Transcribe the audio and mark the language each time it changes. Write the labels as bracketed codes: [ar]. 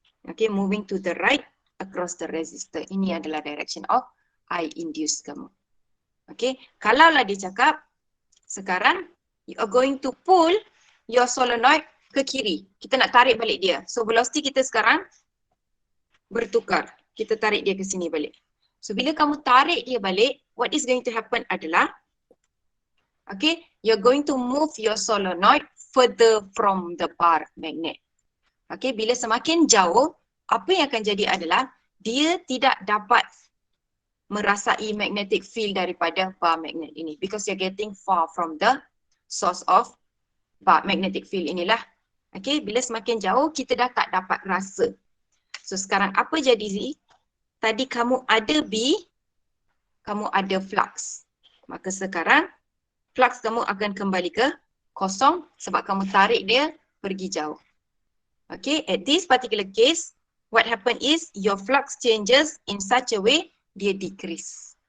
[en] Okey, moving to the right across the resistor. [ms] Ini adalah [en] direction of I induce [ms] kamu. Okey, kalaulah dia cakap sekarang [en] you are going to pull your solenoid [ms] ke kiri. Kita nak tarik balik dia. So velocity kita sekarang bertukar. Kita tarik dia ke sini balik. So bila kamu tarik dia balik, [en] what is going to happen [ms] adalah, [en] okay, you're going to move your solenoid further from the bar magnet. [ms] Okay, bila semakin jauh, apa yang akan jadi adalah dia tidak dapat merasai magnetic field daripada bar magnet ini [en] because you're getting far from the source of bar magnetic field [ms] inilah. Okay, bila semakin jauh, kita dah tak dapat rasa. So sekarang apa jadi Z? Tadi kamu ada B, kamu ada flux. Maka sekarang flux kamu akan kembali ke kosong sebab kamu tarik dia pergi jauh. [en] Okay, at this particular case, what happen is your flux changes in such a way, [ms] dia [en] decrease.